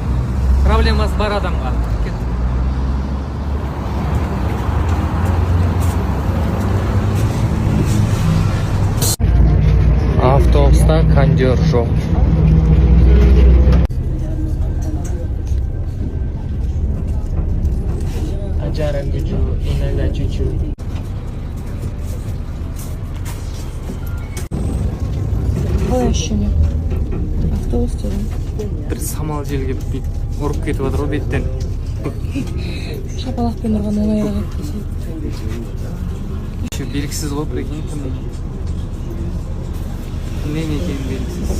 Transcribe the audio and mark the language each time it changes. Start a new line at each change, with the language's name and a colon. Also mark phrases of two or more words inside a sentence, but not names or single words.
Kazakh: Проблемасы бар адамға. Автобуста кондер жоқ.
Russian: Жарым чуть-чуть, иногда чуть-чуть.
Kazakh: Қалай ощущение? Автобусте Бір самал жел келіп бүйтіп ұрып кетіп жатыр ғой беттен. шапалақпен ұрған оңайырақ десей. Еще белгісіз ғой прикинь, кімнен екені белгісіз.